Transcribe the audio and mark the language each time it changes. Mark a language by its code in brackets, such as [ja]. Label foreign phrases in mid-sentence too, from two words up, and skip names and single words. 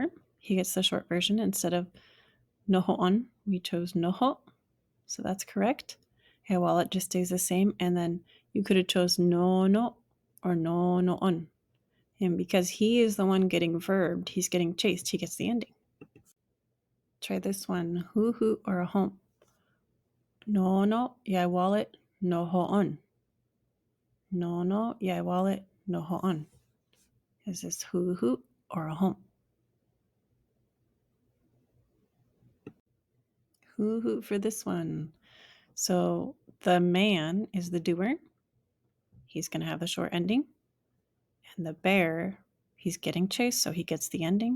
[en] He gets the short version. Instead of nohoon, we chose noho. So that's correct. Waʔlaʔ just stays the same. And then you could have chose no or no noon. And because he is the one getting verbed, he's getting chased, he gets the ending. Try this one. Who or a home. No Waʔlaʔ no hoon. No Waʔlaʔ no hoon. Is this who or a home? Who for this one. So the man is the doer. He's going to have the short ending. And the bear, he's getting chased, so he gets the ending.